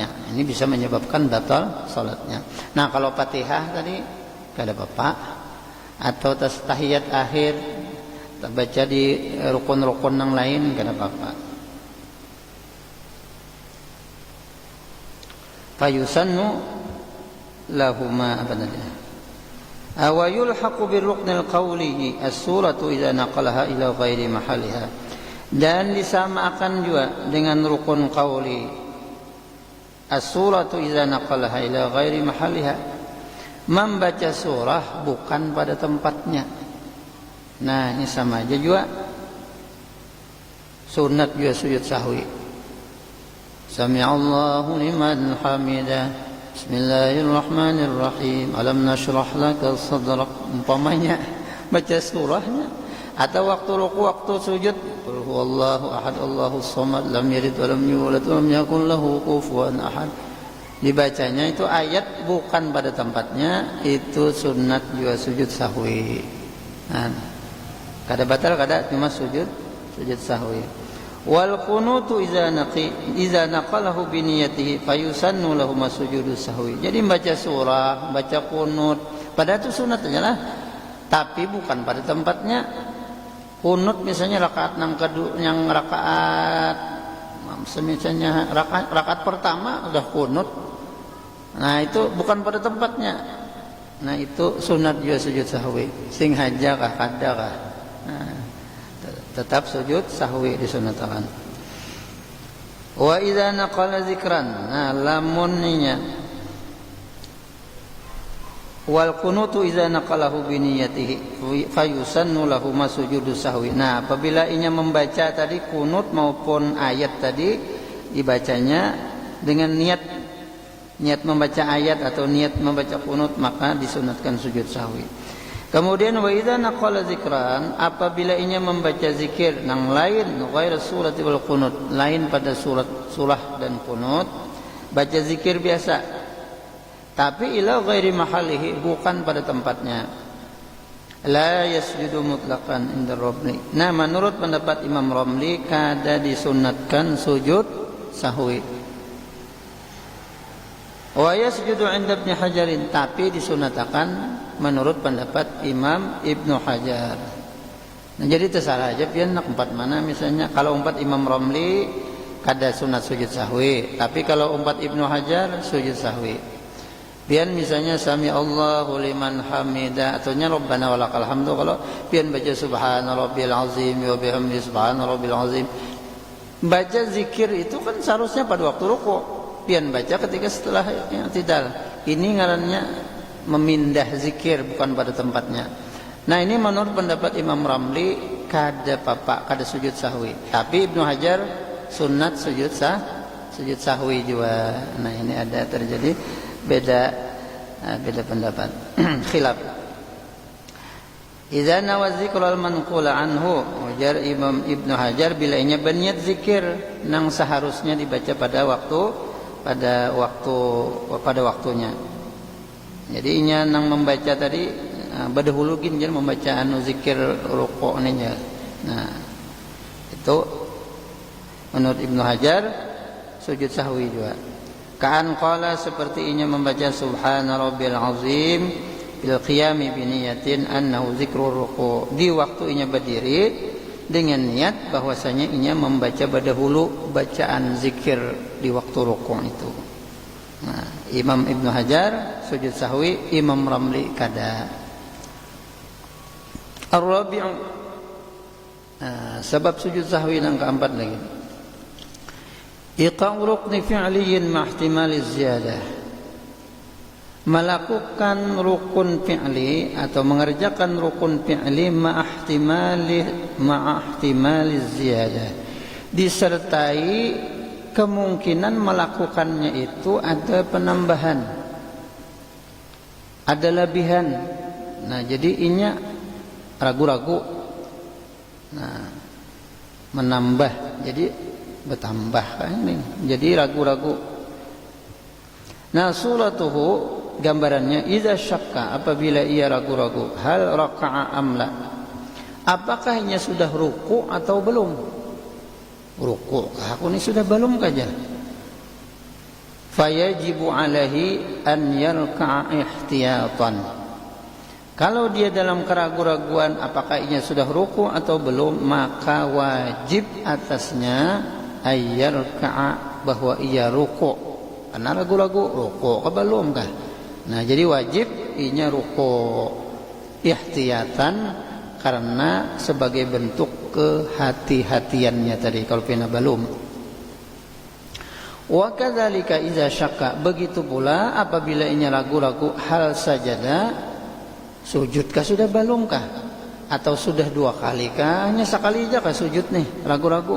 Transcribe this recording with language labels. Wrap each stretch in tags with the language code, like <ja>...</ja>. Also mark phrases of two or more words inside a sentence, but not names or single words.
<bjn>Ini bisa menyebabkan batal salatnya. Nah, kalau Fatihah tadi kada apa-apa, atau tahiyat akhir baca di rukun-rukun yang lain kada apa-apa.</bjn> <ar>فيسن لهما أبدا. أو يلحق بالركن القولي السورة إذا نقلها إلى غير محلها.</ar> <bjn>Dan disamakan juga dengan rukun qauli</bjn> <ar>السورة إذا نقلها إلى غير محلها,</ar> <bjn>membaca surah bukan pada tempatnya. Nah, ini sama aja juga, sunat juga sujud sahwi.</bjn> <ar>سمع الله لمن حمده، بسم الله الرحمن الرحيم، ألم نشرح لك صدرك,</ar> <bjn>umpamanya baca surahnya Atau waktu ruku, waktu sujud,</bjn> <ar>قل هو الله أحد الله الصمد لم يلد ولم يولد ولم يكن له كفوا أحد.</ar> <bjn>Dibacanya itu ayat bukan pada tempatnya, itu sunat juga sujud sahwi. Nah, kada batal kada cuma sujud sahwi.</bjn> <ar>والقنوت إذا نقله بنيته فيسن له السجود السهو.</ar> <bjn>Jadi baca surah, baca qunut, padahal itu sunat aja lah. Tapi bukan pada tempatnya. Qunut misalnya rakaat yang rakaat misalnya rakaat pertama udah qunut. Nah, itu bukan pada tempatnya. Nah, itu sunat juga sujud sahwi. Sing haja kah kada kah. Nah, tetap sujud sahwi disunatkan.</bjn> <ar>وإذا نقل ذكرا. Nah, lamunnya والقنوت إذا نقله بنيته فيسن له السجود السهو.</ar> <bjn>Nah, apabila inya membaca tadi kunut maupun ayat tadi dibacanya dengan niat membaca ayat atau niat membaca kunut, maka disunatkan sujud sahwi. Kemudian</bjn> <ar>وإذا نقل ذكرا,</ar> <bjn>apabila inya membaca zikir yang lain</bjn> <ar>غير السورة والقنوت,</ar> <bjn>lain pada surah dan qunut, baca zikir biasa tapi</bjn> <ar>إلى غير محله,</ar> <bjn>bukan pada tempatnya,</bjn> <ar>لا يسجد مطلقا عند الرملي.</ar> <bjn>Nah, menurut pendapat Imam Romli kada disunatkan sujud sahwi.</bjn> <ar>ويسجد عند ابن حجر,</ar> <bjn>tapi disunatkan menurut pendapat Imam Ibnu Hajar. Nah, jadi terserah aja pian nak empat mana misalnya. Kalau empat Imam Romli kada sunat sujud sahwi, tapi kalau empat Ibnu Hajar sujud sahwi. Pian misalnya</bjn> <ar>سمع الله لمن حمده</ar> <bjn>atau nya</bjn> <ar>ربنا ولك الحمد,</ar> <bjn>kalau pian baca</bjn> <ar>سبحان ربي العظيم وبحمده سبحان ربي العظيم.</ar> <bjn>Baca zikir itu kan seharusnya pada waktu rukuk. Pian baca ketika setelah i'tidal. Ini ngarannya memindah zikir, bukan pada tempatnya. Nah, ini menurut pendapat Imam Ramli kada sujud sahwi. Tapi Ibnu Hajar sunat sujud sahwi juga. Nah, ini ada terjadi beda pendapat. Khilaf.</bjn> <ar>إذا نوى الذكر المنقول عنه,</ar> <bjn>ujar Imam Ibnu Hajar, bila inya berniat zikir nang seharusnya dibaca pada waktunya. Jadi inya nang membaca tadi berdahulu ginjal membaca anu zikir rukuk nya. Nah, itu menurut Ibnu Hajar sujud sahwi juga.</bjn> <ar>كأن قال,</ar> <bjn>seperti inya membaca</bjn> <ar>سبحان ربي العظيم بالقيام بنية أنه ذكر الركوع',</ar> <bjn>di waktu inya berdiri dengan niat bahwasanya inya membaca berdahulu bacaan zikir di waktu rukuk itu. Nah, Imam Ibnu Hajar sujud sahwi, Imam Ramli kada.</bjn> <ar>الرابع,</ar> <bjn>sebab sujud sahwi yang keempat lagi,</bjn> <ar>إيقاع ركن فعلي مع احتمال زيادة,</ar> <bjn>melakukan rukun fi'li atau mengerjakan rukun fi'li</bjn> <ar>مع احتمال زيادة,</ar> <bjn>disertai kemungkinan melakukannya itu ada penambahan, ada lebihan. Nah, jadi inya ragu-ragu, nah menambah jadi bertambah kan ini, jadi ragu-ragu. Nah, suratuhu, gambarannya,</bjn> <ar>إذا شك,</ar> <bjn>apabila ia ragu-ragu,</bjn> <ar>هل ركع أم لا,</ar> <bjn>apakah inya sudah ruku atau belum. Ruku aku ini sudah belum kaja,</bjn> <ar>فيجب عليه أن يركع احتياطا.</ar> <bjn>Kalau dia dalam keraguan-raguan apakah inya sudah ruku atau belum, maka wajib atasnya ayyarka'a, bahwa ia ruku. Karena ragu-ragu ruku ke belum kah. Nah, jadi wajib inya ruku ihtiyatan, karena sebagai bentuk kehati-hatiannya tadi kalau pina belum.</bjn> <ar>وكذلك إذا شك,</ar> <bjn>begitu pula apabila inya ragu-ragu</bjn> <ar>هل سجد,</ar> <bjn>sujudkah sudah belumkah, atau sudah dua kali kah, hanya sekali aja kah sujud nih, ragu-ragu.</bjn>